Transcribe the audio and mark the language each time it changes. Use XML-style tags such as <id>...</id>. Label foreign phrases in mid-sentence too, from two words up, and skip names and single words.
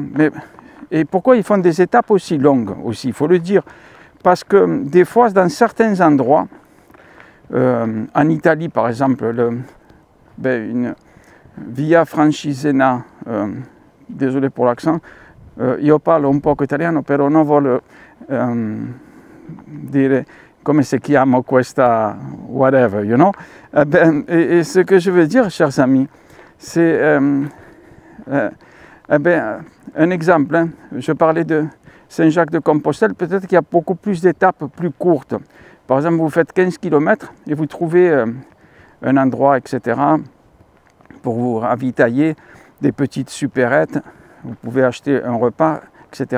<fr>Et pourquoi ils font des étapes aussi longues aussi, il faut le dire. Parce que des fois, dans certains endroits, en Italie par exemple, une Via Francigena, désolé pour l'accent,</fr> <it>io parlo un poco italiano, però non voglio dire come si chiama questa</it> <en>whatever, you know.</en> <fr>Et ce que je veux dire, chers amis, c'est un exemple, hein. Je parlais de Saint-Jacques-de-Compostelle, peut-être qu'il y a beaucoup plus d'étapes plus courtes. Par exemple, vous faites 15 km et vous trouvez un endroit, etc., pour vous ravitailler, des petites supérettes, vous pouvez acheter un repas, etc.</fr>